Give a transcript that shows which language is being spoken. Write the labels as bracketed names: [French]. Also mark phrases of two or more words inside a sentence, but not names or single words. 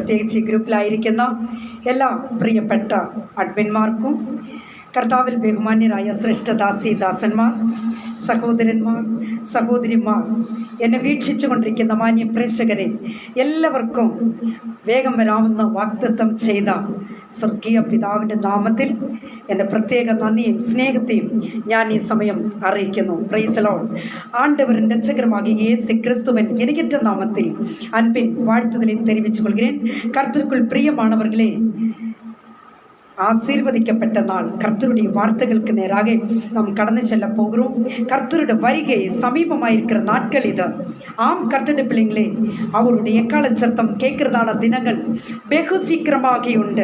[Malayalam] പ്രത്യേകിച്ച് ഈ ഗ്രൂപ്പിലായിരിക്കുന്ന എല്ലാ പ്രിയപ്പെട്ട അഡ്മിന്മാർക്കും, കർത്താവിൽ ബഹുമാന്യരായ ശ്രേഷ്ഠദാസി ദാസന്മാർ, സഹോദരന്മാർ, സഹോദരിമാർ, എന്നെ വീക്ഷിച്ചു കൊണ്ടിരിക്കുന്ന മാന്യ പ്രേക്ഷകരെ എല്ലാവർക്കും വേഗം വരാമെന്ന് വാഗ്ദത്തം ചെയ്ത സ്വർഗീയ പിതാവിൻ്റെ നാമത്തിൽ എൻ്റെ പ്രത്യേക നന്ദിയും സ്നേഹത്തെയും ഞാൻ ഈ സമയം അറിയിക്കുന്നു. [English] Praise the Lord. [Tamil] ஆண்டவரின் ரட்சகருமாகிய இயேசு கிறிஸ்துவின் இணையற்ற நாமத்தில் அன்பின் வாழ்த்துதலை தெரிவித்துக் கொள்கிறேன். கர்த்தருக்குள் பிரியமானவர்களே, ஆசீர்வதிக்கப்பட்ட நாள். கர்த்தருடைய வார்த்தைகளுக்கு நேராக நாம் கடந்து செல்ல போகிறோம். கர்த்தருடைய வருகை சமீபமாயிருக்கிற நாட்கள் இது. ஆம் கர்த்தருடைய பிள்ளைங்களே, அவருடைய எக்கால சத்தம் கேட்கிறதான தினங்கள் வெகு சீக்கிரமாகி உண்டு.